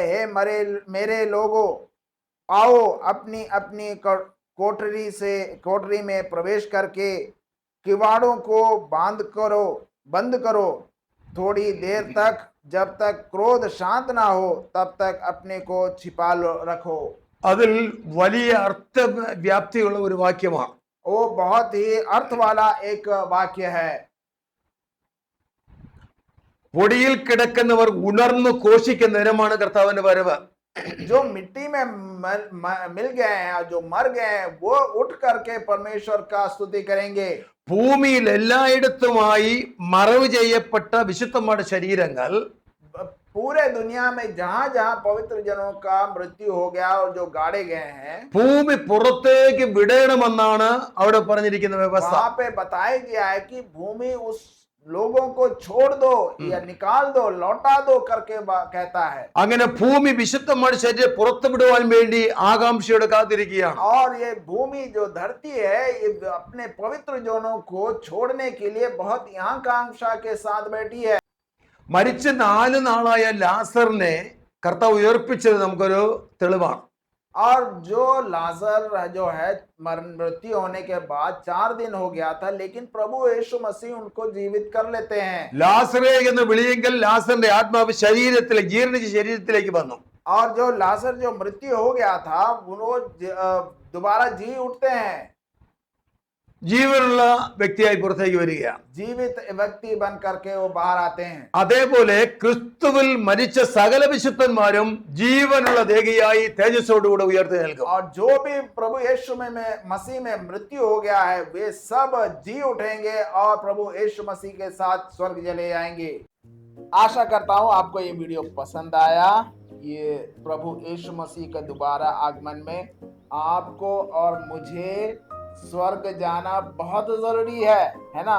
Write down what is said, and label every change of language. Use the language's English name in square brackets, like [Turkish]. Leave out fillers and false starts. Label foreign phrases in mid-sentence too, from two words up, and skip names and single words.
[Hindi] हे मेरे लोगों, आओ अपनी अपनी कोठरी में प्रवेश करके किवाड़ों को बंद करो. थोड़ी देर तक, जब तक क्रोध शांत ना हो तब तक अपने को छिपा रखो. [Malayalam] അതിൽ വലിയ അർത്ഥവ്യാപ്തിയുള്ള ഒരു വാക്യമാണ്. [Hindi] वो बहुत ही अर्थ वाला एक वाक्य है. [Malayalam] പൊടിയിൽ കിടക്കുന്നവർ ഉണർന്നു ഘോഷിക്കുന്ന നേരമാണ് കർത്താവിന്റെ വരവ്. [Hindi] जो मिट्टी में मिल गए हैं, जो मर गए हैं, वो उठ करके परमेश्वर का स्तुति करेंगे. [Malayalam] ഭൂമിയിൽ എല്ലായിടത്തുമായി മറവ് ചെയ്യപ്പെട്ട വിശുദ്ധന്മാരുടെ ശരീരങ്ങൾ [Hindi] पूरे दुनिया में जहां जहां पवित्र जनों का मृत्यु हो गया और जो गाड़े गए हैं, [Malayalam] ഭൂമി പുറത്തേക്ക് വിടണമെന്നാണ് അവിടെ പറഞ്ഞിരിക്കുന്ന വ്യവസ്ഥ. [Hindi] वहां पे बताया गया है कि भूमि उस लोगों को छोड़ दो या निकाल दो, लौटा दो करके कहता है. [Malayalam] അങ്ങനെ ഭൂമി വിശുദ്ധന്മാരുടെ ശരീരം പുറത്തുവിടുവാൻ വേണ്ടി ആകാംക്ഷയോടെ കാത്തിരിക്കുകയാണ്. [Hindi] और ये भूमि जो धरती है ये अपने पवित्र जनों को छोड़ने के लिए बहुत आकांक्षा के साथ बैठी है. [Malayalam] മരിച്ച 4 നാളായ ലാസറിനെ കർത്താവ് ഉയർപ്പിച്ചത് നമുക്കൊരു തെളിവാണ്. [Hindi] और जो लाजर जो है मृत्यु होने के बाद 4 दिन हो गया था, लेकिन प्रभु यीशु मसीह उनको जीवित कर लेते हैं. [Malayalam] ലാസറേ എന്ന് വിളിയെങ്കിൽ ലാസറിന്റെ ആത്മാവ് ശരീരത്തിലേക്ക് ജീർണിച്ച ശരീരത്തിലേക്ക് വന്നു. [Hindi] और जो लाजर जो मृत्यु हो गया था वो दोबारा जी उठते हैं. [Malayalam] ജീവനുള്ള വ്യക്തിയായി പുറത്തേക്ക് വരികയാണ്. [Hindi] जीवित व्यक्ति बन करके वो बाहर आते हैं. [Malayalam] അതേപോലെ ക്രിസ്തുവിൽ മരിച്ച സകല വിശുദ്ധന്മാരും ജീവനുള്ള ദേഹിയായി തേജസ്സോടുകൂടെ ഉയർത്തെഴുന്നേൽക്കും. [Hindi] और जो भी प्रभु यीशु में मसीह में मृत्यु हो गया है वे सब जी उठेंगे और प्रभु यीशु मसीह के साथ स्वर्ग चले जाएंगे. आशा करता हूँ आपको ये वीडियो पसंद आया. ये प्रभु यीशु मसीह का दोबारा आगमन में आपको और मुझे स्वर्ग जाना बहुत जरूरी है ना.